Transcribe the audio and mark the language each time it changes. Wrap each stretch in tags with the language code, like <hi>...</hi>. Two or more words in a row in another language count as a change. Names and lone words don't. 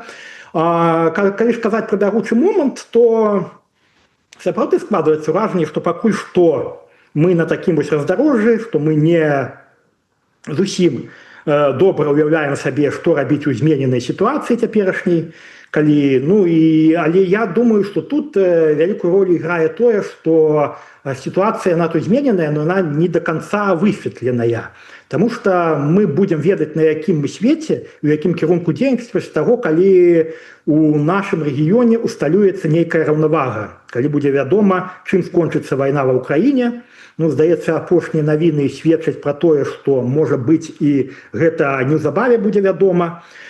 <be>Калі ж казаць пра бягучы момант, то сапраўды складваецца ўражанне, што пакуль што мы на такім вось раздарожжы, што мы не зусім добра ўяўляем сабе, што рабіць у змененай сітуацыі цяперашняй, калі ну і але я думаю что тут вялікую ролю играе тое что ситуация она тут змененая но она</be> <ru>не до конца</ru> <be>высветленая потому что мы будем ведаць на якім мы свеце у якім кірунку дзейнасці того калі у нашем рэгіёне усталюецца нейкая раўнавага калі будзе вядома чым скончыцца вайна ва ўкраіне ну здаецца апошнія навіны сведчаць про тое что можа быць і гэта неўзабаве будзе вядома</be>